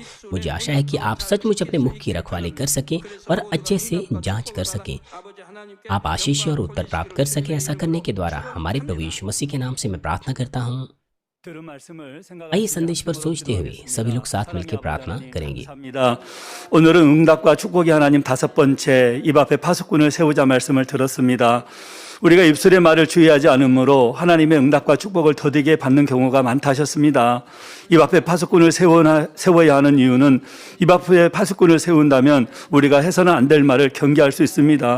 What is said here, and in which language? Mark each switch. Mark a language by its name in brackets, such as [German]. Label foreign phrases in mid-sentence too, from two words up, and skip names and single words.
[Hindi] मुझे आशा है कि आप सचमुच अपने मुंह की रखवाली कर सकें और अच्छे से जांच कर सकें। आप आशीष और उत्तर प्राप्त कर सकें। ऐसा करने के द्वारा हमारे प्रभु यीशु मसीह के नाम से मैं प्रार्थना करता हूँ। आइए संदेश पर सोचते हुए सभी लोग साथ मिलकर प्रार्थना करेंगे। [Korean] 오늘은 응답과 축복의 하나님 5번째 입 앞에 파수꾼을 세우자 말씀을 들었습니다. 우리가 입술의 말을 주의하지 않으므로 하나님의 응답과 축복을 더디게 받는 경우가 많다 하셨습니다. 입 앞에 파수꾼을 세워야 하는 이유는 입 앞에 파수꾼을 세운다면 우리가 해서는 안 될 말을 경계할 수 있습니다.